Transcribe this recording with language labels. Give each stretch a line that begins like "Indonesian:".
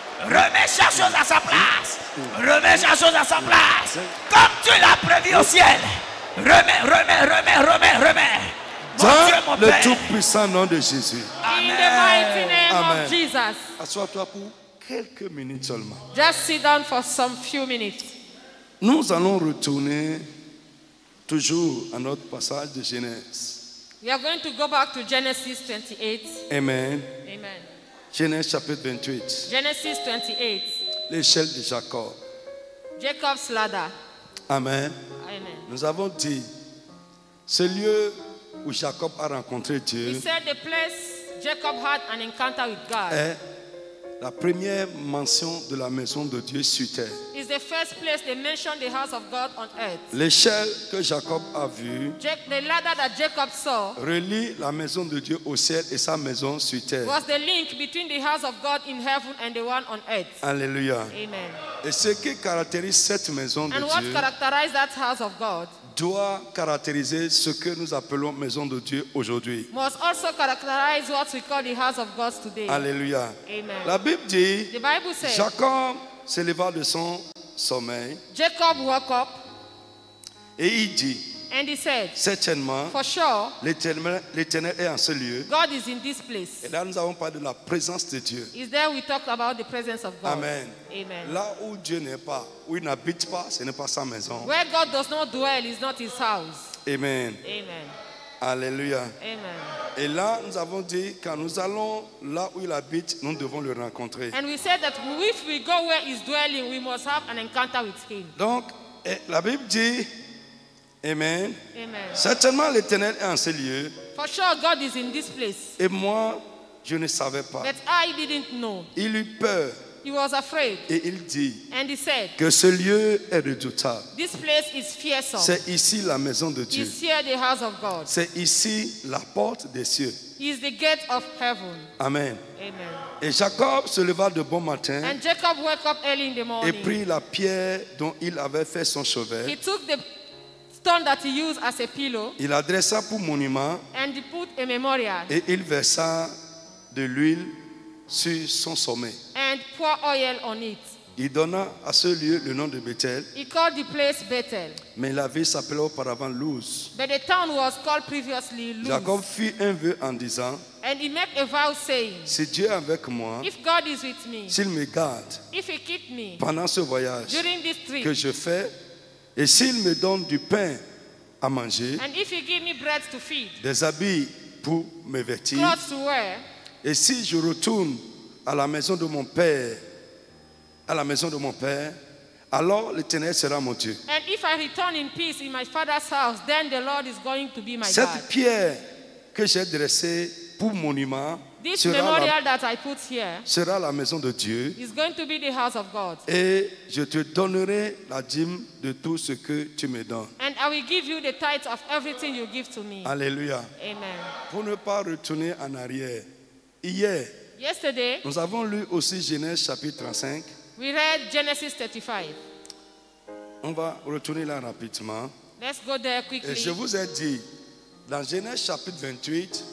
French: Remets chaque chose à sa place. Comme tu l'as prévu au ciel. Remets. Mon Dieu, mon Dans le Père. tout-puissant nom de Jésus.
English: In the mighty name Amen. of Jesus.
French: Assois-toi pour quelques minutes seulement.
English: Just sit down for some few minutes.
French: Nous allons retourner toujours à notre passage de Genèse.
English: We are going to go back to Genesis 28.
French: Amen.
English: Amen.
French: Genèse chapitre 28.
English: Genesis 28.
French: L'échelle de Jacob.
English: Jacob's ladder.
French: Amen.
English: Amen.
French: Nous avons dit, ce lieu où Jacob a rencontré
English: He
French: Dieu
English: said the place Jacob had an encounter with God
French: est la première mention de la maison de Dieu sur terre.
English: is the first place they mentioned the house of God on earth.
French: L'échelle que Jacob a vue
English: The ladder that Jacob saw
French: relie la maison de Dieu au ciel et sa maison sur terre.
English: was the link between the house of God in heaven and the one on earth.
French: Alléluia.
English: Amen.
French: Et ce qui caractérise cette maison de
English: And what characterized that house of God
French: doit caractériser ce que nous appelons maison de Dieu aujourd'hui.
English: must also characterize what we call the house of God today.
French: Alléluia.
English: Amen.
French: La Bible dit,
English: The Bible says
French: Jacob s'éleva de son sommeil
English: Jacob woke up
French: et il dit,
English: and he said,
French: certainement,
English: for sure,
French: l'Éternel est en ce lieu.
English: God is in this place.
French: Et là, nous avons parlé de la présence de Dieu.
English: Is there we talked about the presence of God.
French: Amen.
English: Amen.
French: Là où Dieu n'est pas, où il n'habite pas, ce n'est pas sa maison.
English: Where God does not dwell is not his house.
French: Amen.
English: Amen.
French: Alléluia.
English: Amen.
French: Et là, nous avons dit, quand nous allons là où il habite, nous devons le rencontrer.
English: And we said that if we go where he's dwelling, we must have an encounter with him.
French: Donc, la Bible dit, Amen.
English: Amen.
French: Certainement, l'Éternel est en ce lieu.
English: For sure, God is in this place.
French: Et moi, je ne savais pas.
English: But I didn't know.
French: Il eut peur
English: He was afraid.
French: et il dit
English: And he said,
French: que ce lieu est redoutable.
English: this place is fearsome.
French: C'est ici la maison de Dieu.
English: Is here the house of God.
French: C'est ici la porte des cieux.
English: He is the gate of heaven.
French: Amen.
English: Amen.
French: Et Jacob se leva de bon matin
English: And Jacob woke up early in the
French: et
English: morning.
French: prit la pierre dont il avait fait son chevet.
English: He took the stone that he used as a pillow
French: Il la dressa pour monument
English: and he put a memorial
French: et il versa de l'huile sur son sommet.
English: and poured oil on it.
French: Il donna à ce lieu le nom de Bethel,
English: He called the place Bethel.
French: mais la ville s'appelait auparavant Luz.
English: But the town was called previously Luz.
French: Jacob fit un vœu en disant,
English: And he made a vow saying,
French: si Dieu est avec moi,
English: if God is with me,
French: s'il me garde
English: if he keep me
French: pendant ce voyage
English: during this
French: que
English: trip,
French: je fais, et s'il me donne du pain à manger,
English: and if he give me bread to feed,
French: des habits pour me vêtir,
English: clothes to wear,
French: et si je retourne à la maison de mon père, alors l'Éternel sera mon Dieu.
English: and if I return in peace in my father's house, then the Lord is going to be my God.
French: Cette pierre que j'ai dressée pour monument
English: This
French: sera
English: memorial that I put here
French: la maison de Dieu,
English: is going to be the house of God.
French: et je te donnerai la dîme de tout ce que tu me donnes.
English: And I will give you the tithe of everything you give to me.
French: Alléluia.
English: Amen.
French: Pour ne pas retourner en arrière, Hier,
English: Yesterday,
French: nous avons lu aussi Genèse chapitre 35.
English: we read Genesis 35.
French: On va retourner là rapidement.
English: Let's go there
French: Et
English: quickly.
French: je vous ai dit, dans Genèse chapitre 28,